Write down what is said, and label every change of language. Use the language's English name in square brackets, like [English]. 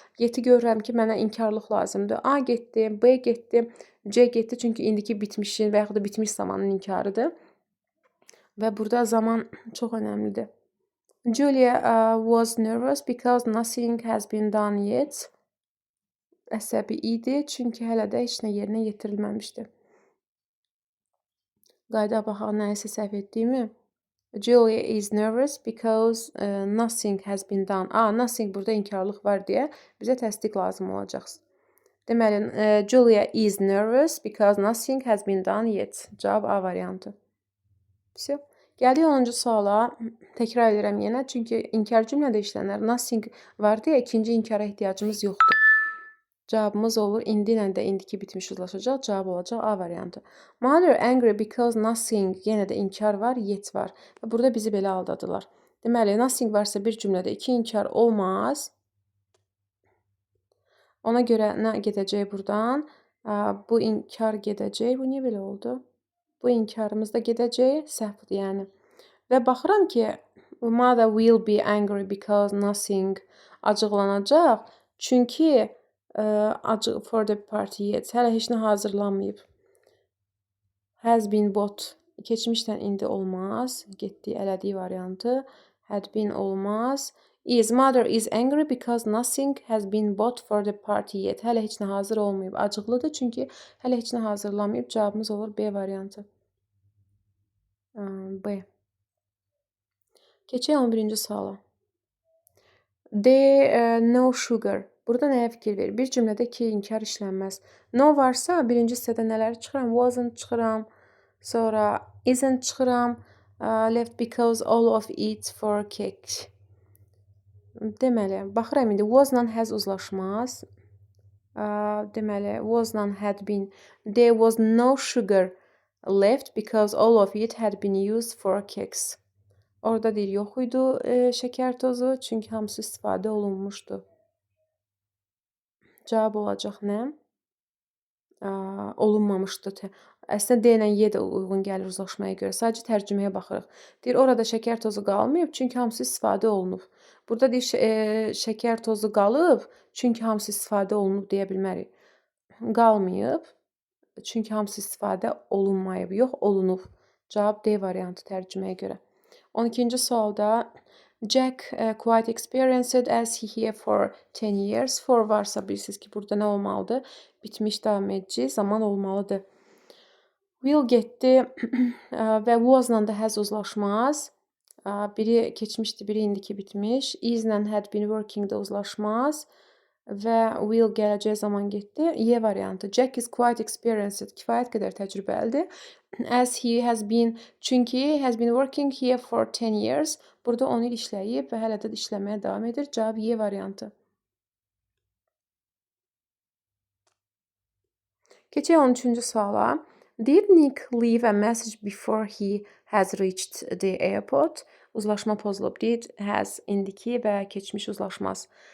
[Azerbaijani] Yeti görürəm ki, mənə inkarlıq lazımdır. A getdi, B getdi, C getdi. Çünki indiki bitmişin və yaxud da bitmiş zamanın inkarıdır. Və burada zaman çox önəmlidir. [English] Julia was nervous because nothing has been done yet. [Azerbaijani] Əsəbi idi, çünki hələ də heç nə yerinə yetirilməmişdi. Qayda baxaq, nəyisə səhv etdiyimi. [English] Julia is nervous because nothing has been done. [Azerbaijani] Nothing burada inkarlıq var deyə bizə təsdiq lazım olacaq. [English] Deməli, Julia is nervous because nothing has been done yet. [Azerbaijani] Cavab A variantı. [Russian] Всё. [Azerbaijani] Gəldik 10-cu suala. Təkrar edirəm yenə, çünki inkar cümlədə işlənər. Nothing var deyə ikinci inkara ehtiyacımız yoxdur. Cavabımız olur. İndi ilə də indiki bitmiş uzlaşacaq. Cavab olacaq A variantı. [English] Mother angry because nothing. [Azerbaijani] Yenə də inkar var, yet var. Və burada bizi belə aldadılar. Deməli, nothing varsa bir cümlədə iki inkar olmaz. Ona görə nə gedəcək buradan? Bu inkar gedəcək. Bu niyə belə oldu? Bu inkarımız da gedəcək. Səhvdir yəni. Və baxıram ki, [English] mother will be angry because nothing [Azerbaijani] acıqlanacaq. [English] Çünki for the party yet. [Azerbaijani] Hələ heç nə hazırlanmayıb. [English] Has been bought. [Azerbaijani] Keçmişdən indi olmaz. Getdi, elədiyi variantı. [English] Had been olmaz. Mother is angry because nothing has been bought for the party yet. [Azerbaijani] Hələ heç nə hazır olmayıb. Acıqlıdır, çünki hələ heç nə hazırlanmayıb. Cavabımız olur B variantı. B. Keçək 11-ci suala. [English] No sugar. [Azerbaijani] Burada nəyə fikir verir? Bir cümlədə iki inkar işlənməz. No varsa birinci hissədə nələri çıxıram? Wasn't çıxıram. Sonra isn't çıxıram. [English] Left because all of it for cake. [Azerbaijani] Deməli, baxıram indi was-la has uzlaşmaz. [English] Deməli, was-la had been. There was no sugar left because all of it had been used for cakes. [Azerbaijani] Orada deyir, yox idi şəkər tozu, çünki hamısı istifadə olunmuşdu. Cavab olacaq nə? Olunmamışdı. Əslində D ilə Y də uyğun gəlir uzlaşmaya görə. Sadəcə tərcüməyə baxırıq. Deyir, orada şəkər tozu qalmayıb, çünki hamısı istifadə olunub. Burada deyir, şəkər tozu qalıb, çünki hamısı istifadə olunub deyə bilmərik. Qalmayıb, çünki hamısı istifadə olunmayıb. Yox, olunub. Cavab D variantı tərcüməyə görə. 12-ci sualda [English] Jack quite experienced as he here for 10 years. [Azerbaijani] For varsa bilirsiniz ki, burada nə olmalıdır? Bitmiş davam edici zaman olmalıdır. Will getdi və was-la da has uzlaşmaz. Biri keçmişdi, biri indiki bitmiş. Is-lə [English] had been working [Azerbaijani] da uzlaşmaz. Və will gələcək zaman getdi. Y variantı. [English] Jack is quite experienced. [Azerbaijani] Kifayət qədər təcrübəlidir. [English] As he has been, çünki has been working here for 10 years. [Azerbaijani] Burada 10 il işləyib və hələ də işləməyə davam edir. Cavab Y variantı. Keçək 13-cü suala. [English] Did Nick leave a message before he has reached the airport? [Azerbaijani] Uzlaşma pozulub. [English] Did, has, [Azerbaijani] indiki və keçmiş uzlaşmaz.